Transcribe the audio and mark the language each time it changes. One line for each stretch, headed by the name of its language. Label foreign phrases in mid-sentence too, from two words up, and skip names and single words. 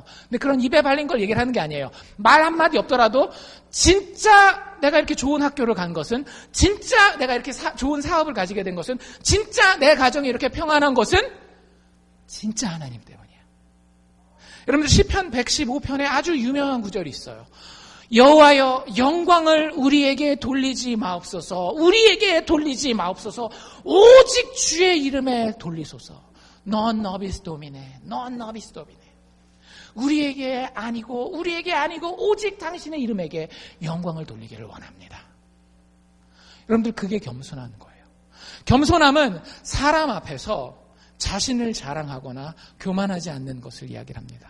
Korean: 근데 그런 입에 발린 걸 얘기를 하는 게 아니에요. 말 한마디 없더라도 진짜 내가 이렇게 좋은 학교를 간 것은, 진짜 내가 이렇게 좋은 사업을 가지게 된 것은, 진짜 내 가정이 이렇게 평안한 것은 진짜 하나님 때문이에요. 여러분들 시편 115편에 아주 유명한 구절이 있어요. 여호와여, 영광을 우리에게 돌리지 마옵소서. 우리에게 돌리지 마옵소서. 오직 주의 이름에 돌리소서.
Latin: Non nobis domine, non nobis domine.
Korean: 우리에게 아니고 오직 당신의 이름에게 영광을 돌리기를 원합니다. 여러분들 그게 겸손한 거예요. 겸손함은 사람 앞에서 자신을 자랑하거나 교만하지 않는 것을 이야기합니다.